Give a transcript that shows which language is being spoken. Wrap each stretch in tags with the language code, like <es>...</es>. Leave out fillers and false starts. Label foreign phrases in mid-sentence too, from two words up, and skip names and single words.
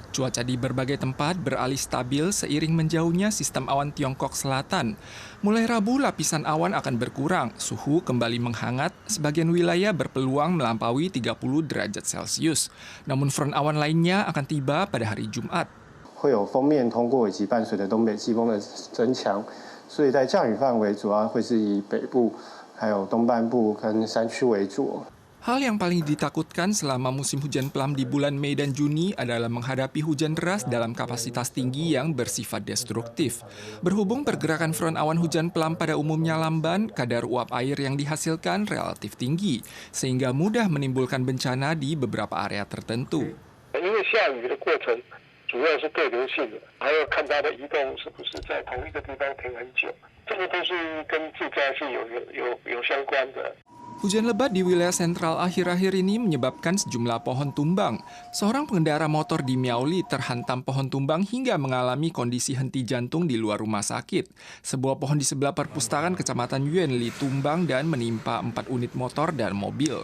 <id>Cuaca di berbagai tempat beralih stabil seiring menjauhnya sistem awan Tiongkok Selatan. Mulai Rabu lapisan awan akan berkurang, suhu kembali menghangat, sebagian wilayah berpeluang melampaui 30 derajat Celcius. Namun front awan lainnya akan tiba pada hari Jumat.</id> <zh>会有锋面通过以及伴随着东北季风的增强，所以在降雨范围主要会是以北部、还有东半部跟山区为主。</zh> <id>Hal yang paling ditakutkan selama musim hujan pelam di bulan Mei dan Juni adalah menghadapi hujan deras dalam kapasitas tinggi yang bersifat destruktif. Berhubung pergerakan front awan hujan pelam pada umumnya lamban, kadar uap air yang dihasilkan relatif tinggi, sehingga mudah menimbulkan bencana di beberapa area tertentu.</id> <zh>主要是对流性的，还要看它的移动是不是在同一个地方停很久，这个都是跟自家是有相关的。</zh> <id>Hujan lebat di wilayah sentral akhir-akhir ini menyebabkan sejumlah pohon tumbang. Seorang pengendara motor di Miaoli terhantam pohon tumbang hingga mengalami kondisi henti jantung di luar rumah sakit. Sebuah pohon di sebelah perpustakaan Kecamatan Yuanli tumbang dan menimpa 4 unit motor dan mobil.</id>